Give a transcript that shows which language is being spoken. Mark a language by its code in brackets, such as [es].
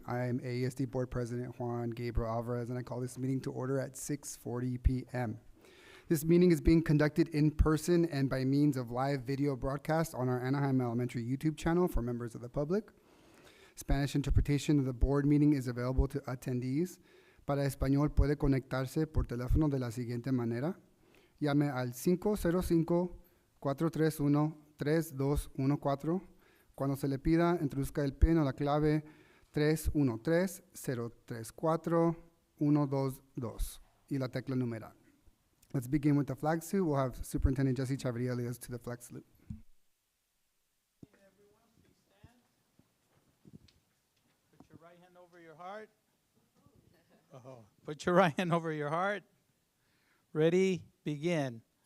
[en] I am AESD Board President Juan Gabriel Alvarez, and I call this meeting to order at 6:40 p.m. This meeting is being conducted in person and by means of live video broadcast on our Anaheim Elementary YouTube channel for members of the public. Spanish interpretation of the board meeting is available to attendees. [es] Para español puede conectarse por teléfono de la siguiente manera. Llame al 505-431-3214. Cuando se le pida, introduzca el PIN o la clave 313-034-122 y la tecla numeral. [en] Let's begin with the flag salute. We'll have Superintendent Jesse Chavarria lead us to the flag salute. Put your right hand over your heart. Put your right hand over your heart. Ready? Begin.